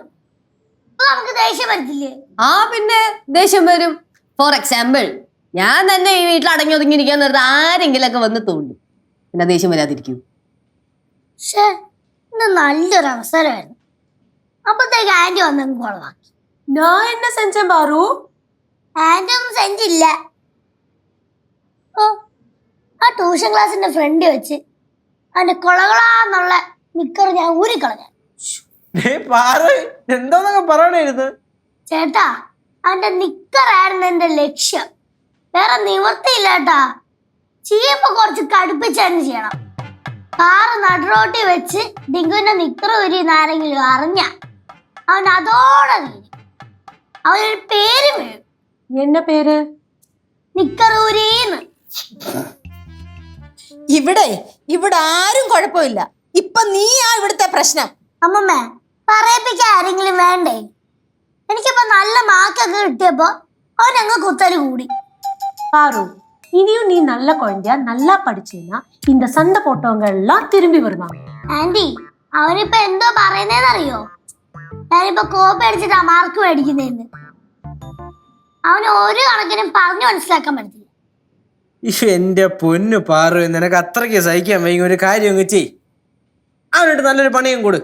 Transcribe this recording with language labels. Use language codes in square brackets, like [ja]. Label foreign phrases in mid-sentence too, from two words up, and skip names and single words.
[ml] അപ്പൊ നമുക്ക് ദേഷ്യം വരത്തില്ലേ? ആ പിന്നെ ദേഷ്യം വരും. [en] for example, [ml] ഞാൻ തന്നെ ഈ വീട്ടിൽ അടങ്ങി ഒതുങ്ങിയിരിക്കാൻ നേരത്തെ ആരെങ്കിലും ഒക്കെ വന്ന് തോണ്ടും. പിന്നെ ദേഷ്യം വരാതിരിക്കൂ? പക്ഷേ ഇന്ന് നല്ലൊരു അവസരമായിരുന്നു. അപ്പത്തേക്ക് ആന്റി വന്നങ്ങ് കുളവാക്കി. [ta] நான் என்ன செஞ்சேன் பாரு? [ml] ആന്റി ഒന്നും സെഞ്ചില്ല. ഓ, ആ ട്യൂഷൻ ക്ലാസ്സിന്റെ ഫ്രണ്ട് വെച്ച് അവന്റെ കൊളകളാന്നുള്ള നിക്കർ ഞാൻ ഊരിക്കളഞ്ഞ. പാറു എന്തോന്നൊക്കെ പറയണായിരുന്നു. ചേട്ടാ, അവന്റെ നിക്കറായിരുന്നു എന്റെ ലക്ഷ്യം. വേറെ നിവർത്തിയില്ല കേട്ടാ. ചെയ്യുമ്പോ കുറച്ച് കടുപ്പിച്ച് തന്നെ ചെയ്യണം. കാറ് നടുറോട്ടി വെച്ച് ഡിങ്കുവിന്റെ നിക്കർ ഊരിന്ന് ആരെങ്കിലും അറിഞ്ഞ അവൻ അതോടെ വീഴും. അവനൊരു പേര് വീഴും. [ta] என்ன பேரு? [ml] നിക്കർ ഊരീന്ന്. ഇവിടെ ആരും കുഴപ്പമില്ല. ഇപ്പൊ നീയാ ഇവിടുത്തെ പ്രശ്നം. അമ്മമ്മ, പറയിപ്പിക്കാൻ ആരെങ്കിലും വേണ്ടേ? എനിക്കിപ്പോ നല്ല മാർക്കൊക്കെ കിട്ടിയപ്പോ അവനങ്ങ് കുത്തല് കൂടി. [ta] பாரு, இனியும் நீ நல்ல குழந்தையா நல்லா படிச்சேன்னா இந்த சண்டை போட்டவங்க எல்லாம் திரும்பி வருவாங்க. [ml] ആന്റി, അവനിപ്പോ എന്തോ പറയുന്നേന്നറിയോ? ഞാനിപ്പോ കോപ്പ അടിച്ചിട്ടാ മാർക്ക് മേടിക്കുന്നേന്ന്. അവന് ഒരു കണക്കിനും പറഞ്ഞു മനസ്സിലാക്കാൻ പറ്റത്തില്ല. എന്റെ പൊന്നു പാറു, നിനക്ക് അത്രയ്ക്ക് സഹിക്കാൻ വൈകി. ഒരു കാര്യം അങ്ങ് ചെയ്, അവനായിട്ട് നല്ലൊരു പണിയും കൊടു.